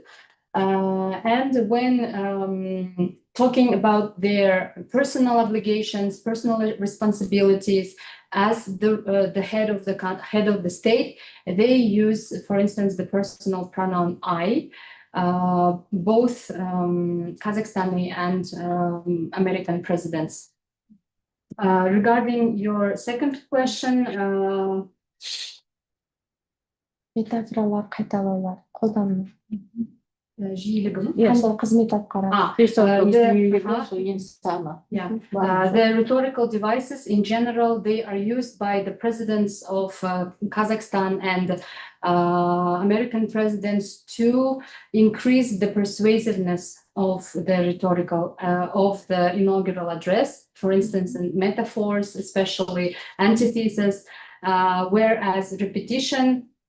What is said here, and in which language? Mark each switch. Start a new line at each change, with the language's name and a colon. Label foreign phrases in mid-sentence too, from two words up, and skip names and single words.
English: And when talking about their personal obligations, personal responsibilities as the head of the state, they use, for instance, the personal pronoun I. both Kazakhstani and American presidents. Regarding your second question,
Kazakh: метафоралар, қайталаулар, қолдану. жиілігі ме? Қандай қызмет атқарады?
English: The rhetorical devices in general, they are used by the presidents of Kazakhstan and American presidents to increase the persuasiveness of the rhetorical of the inaugural address, for instance, in metaphors, especially antithesis, whereas repetition